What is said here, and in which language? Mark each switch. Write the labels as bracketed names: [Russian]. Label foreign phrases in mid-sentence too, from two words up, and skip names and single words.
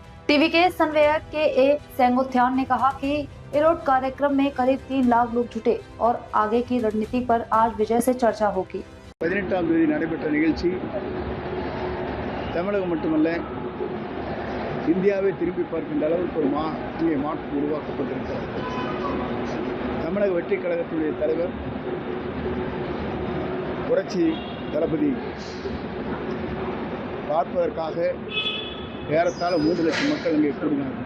[Hindi] टीवी के संवेदक के ए सेंगोथियान ने कहा कि इरोड कार्यक्रम में करीब 3 लाख लोग जुटे और आगे की रणनीति पर आज विजय से चर्चा होगी। [Tamil] 18ஆம் தேதி நடைபெற்ற நிகழ்ச்சி தமிழகம் மட்டுமல்ல இந்தியாவை திரும்பி பார்க்கின்ற அளவுக்கு ஒரு மாற்றம் உருவாக்கப்பட்டிருக்கிறது. தமிழக வெற்றி கழகத்தினுடைய தலைவர் புரட்சி தளபதி பார்ப்பதற்காக ஏறத்தாழ 3 லட்சம் மக்கள் இங்கே கூடினார்கள்.